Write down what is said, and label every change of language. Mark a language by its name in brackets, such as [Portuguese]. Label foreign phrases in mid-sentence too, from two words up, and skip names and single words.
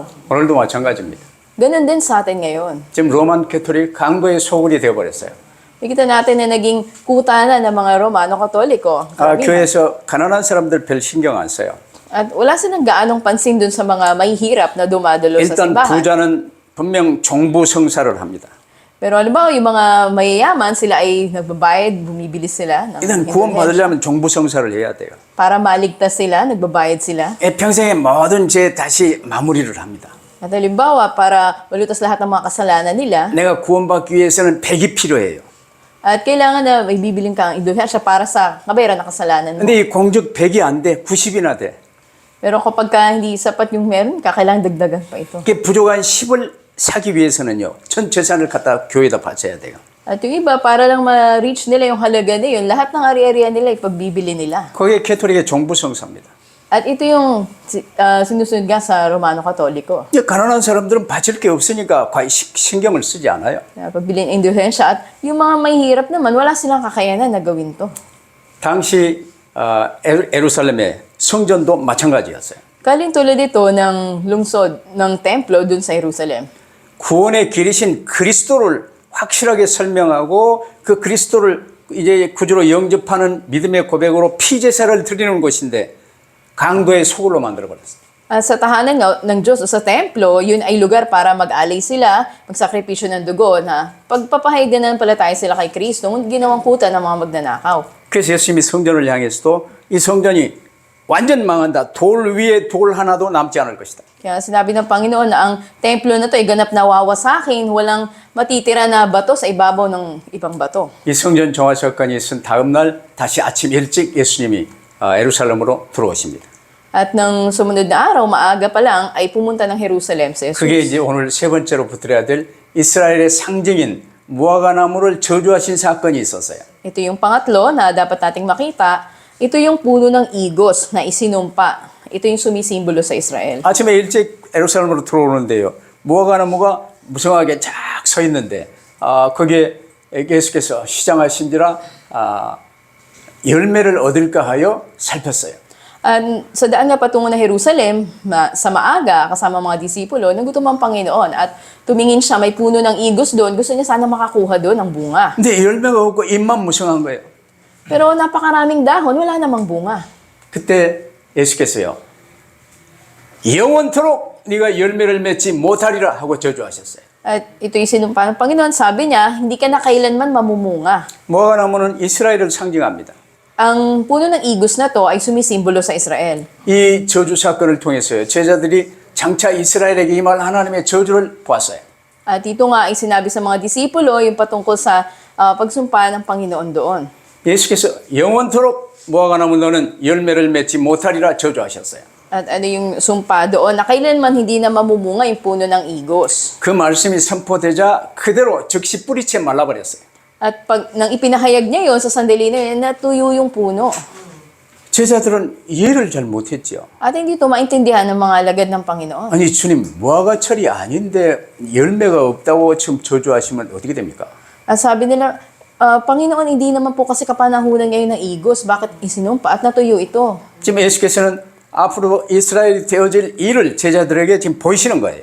[Korean] 오늘도 마찬가지입니다. [Filipino] Ganun din sa atin ngayon. [Korean] 지금 로만 캐토릭 강도의 소굴이 되어버렸어요. [Filipino] Nakita natin na naging kuta na ng mga Romano Katoliko. [Korean] 교회에서 가난한 사람들 별 신경 안 써요. [Filipino] At wala silang gaanong pansin dun sa mga mahihirap na dumadalo sa [Korean] 일단 [Filipino] simbahan. [Korean] 부자는 분명 종부성사를 합니다. [Filipino] Pero halimbawa, yung mga mayayaman, sila ay nagbabayad, bumibili sila. ng [Korean] 일단 [Filipino] indulhensya. [Korean] 구원받으려면 종부성사를 해야 돼요. [Filipino] Para maligtas sila, nagbabayad sila. [Korean] 평생의 모든 죄 다시 마무리를 합니다. [Filipino] At halimbawa, para malutas lahat ng mga kasalanan nila, [Korean] 내가 구원받기 위해서는 100이 필요해요. [Filipino] at kailangan na may bibiling kang indulhensya para sa kabayaran ng kasalanan mo. [Korean] 근데 이 공적 100이 안 돼. 90이나 돼. [Filipino] Pero kapag hindi sapat yung meron ka, kailangan dagdagan pa ito. [Korean] 그 부족한 10을 사기 위해서는요. 전 재산을 갖다 교회에다 바쳐야 돼요. [Filipino] At yung iba, para lang ma-reach nila yung halaga na yun, lahat ng ari-arian nila, ipagbibili nila. [Korean] 그게 캐토릭의 종부성사입니다. [Filipino] At ito yung sinusunod nga sa Romano Katoliko. [Korean] 이제 가난한 사람들은 바칠 게 없으니까 거의 신경을 쓰지 않아요. [Filipino] Pagbilin ng indulhensya. At yung mga mahihirap naman, wala silang kakayanan na gawin to. [Korean] 당시 예루살렘의 성전도 마찬가지였어요. [Filipino] Kaling tulad ito ng lungsod ng templo dun sa Jerusalem. [Korean] 구원의 길이신 그리스도를 확실하게 설명하고 그 그리스도를 이제 구주로 영접하는 믿음의 고백으로 피제사를 드리는 곳인데 강도의 소굴로 만들어버렸어요. [Filipino] Sa tahanan ng Diyos o sa templo, yun ay lugar para mag-alay sila, magsakripisyo ng dugo na pagpapahayaganan pala tayo sila kay Kristo, ngunit ginawang kuta ng mga magnanakaw. [Korean] 그래서 예수님이 성전을 향해서도 이 성전이 완전 망한다. 돌 위에 돌 하나도 남지 않을 것이다. [Filipino] Kaya sinabi ng Panginoon na ang templo na to ay ganap na wawasakin, walang matitira na bato sa ibabaw ng ibang bato. [Korean] 이 성전 정화 사건이 있은 다음 날 다시 아침 일찍 예수님이 예루살렘으로 들어오십니다. [Filipino] At nang sumunod na araw, maaga pa lang, ay pumunta ng Jerusalem sa Jesus. [Korean] 그게 이제 오늘 세 번째로 붙들어야 될 이스라엘의 상징인 무화과나무를 저주하신 사건이 있었어요. [Filipino] Ito yung pangatlo na dapat nating makita. Ito yung puno ng igos na isinumpa. ito yung sumisimbolo sa Israel. [Korean] 아침에 일찍 예루살렘으로 들어오는데요. 무화과 나무가 무성하게 쫙 서 있는데 거기에 예수께서 시장하신지라 열매를 얻을까 하여 살폈어요. [Filipino] Sa daan nga patungo na Jerusalem, sa maaga, kasama mga disipulo, nagutom ang Panginoon at tumingin siya, may puno ng igos doon. Gusto niya sana makakuha doon ng bunga. [Korean] 근데 열매가 없고 잎만 무성한 거예요. [Filipino] Pero napakaraming dahon, wala namang bunga. [Korean] 그때 예수께서요. 영원토록 네가 열매를 맺지 못하리라 하고 저주하셨어요. [Filipino] At ito yung sinumpa ng Panginoon. Sabi niya, hindi ka na kailanman mamumunga. [Korean] 무화과 나무는 이스라엘을 상징합니다. [Filipino] Ang puno ng igos na to ay sumisimbolo sa Israel. [Korean] 이 저주 사건을 통해서요. 제자들이 장차 이스라엘에게 임할 하나님의 저주를 보았어요. [Filipino] At ito nga ay sinabi sa mga disipulo yung patungkol sa pagsumpa ng Panginoon doon. [Korean] 예수께서 영원토록 무화과 나무 너는 열매를 맺지 못하리라 저주하셨어요. [Filipino] At ano yung sumpa doon na kailanman hindi na mamumunga yung puno ng igos. [Korean] 그 말씀이 선포되자 그대로 즉시 뿌리채 말라버렸어요. [Filipino] At pag nang ipinahayag niya yon sa sandali na yun, natuyo yung puno. [Korean] 제자들은 이해를 잘 못했죠. [Filipino] At hindi ito maintindihan ng mga alagad ng Panginoon. [Korean] 아니 주님 무화과철이 아닌데 열매가 없다고 지금 저주하시면 어떻게 됩니까? [Filipino] At sabi nila, Panginoon, hindi naman po kasi kapanahunan ngayon ng igos. Bakit isinumpa at natuyo ito? [Korean] 지금 예수께서는 앞으로 이스라엘이 되어질 일을 제자들에게 지금 보이시는 거예요.